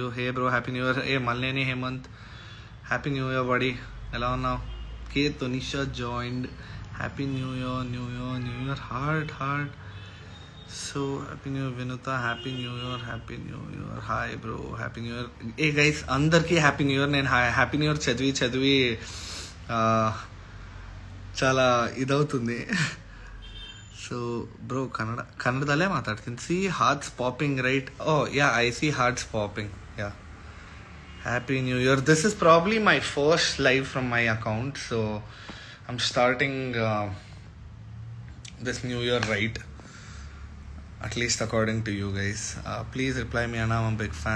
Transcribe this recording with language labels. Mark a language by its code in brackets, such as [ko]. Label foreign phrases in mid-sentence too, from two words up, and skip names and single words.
[en] Hey bro, happy new year. Hey Malneni Hemant, happy new year buddy. Hello now. K Tunisha joined. Happy new year, heart. So happy new year Vinuta, happy new year, hi bro, happy new year. Hey guys, [te] అందరికి [en] happy new year. [te] నేను [en] happy new year [te] చదివి చాలా ఇదవుతుంది. [en] so bro [kn] కన్నడದಲ್ಲೇ ಮಾತಾಡ್ತೀನಿ. [en] see hearts popping right? Oh yeah, I see hearts popping. ಯಾ, happy new year. This is probably my first live from my account, so I'm starting this new year right, at least according to you guys. Please reply me, Anna, I'm a big fan.